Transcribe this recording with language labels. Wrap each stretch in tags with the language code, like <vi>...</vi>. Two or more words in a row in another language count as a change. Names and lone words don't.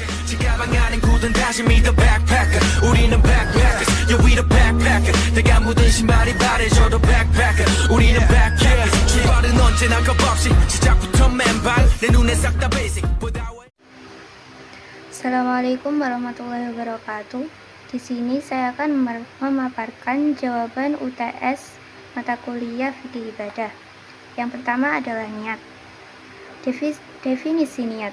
<ko>가방 안엔 굳은 다짐이</ko> <en>the backpacker</en> <ko>우리는</ko> <en>backpackers yeah we the backpacker</en> <ko>내가 묻은 신발이 바래져도 backpacker 우리는 backpackers 출발은 언제나 겁없이 시작부터 맨발 내 눈에 싹 다 basic</ko> <ar>السلام عليكم ورحمة الله وبركاته.</ar> <id>Di sini saya akan memaparkan jawaban UTS mata kuliah fikih ibadah. Yang pertama adalah niat. Definisi niat.</id>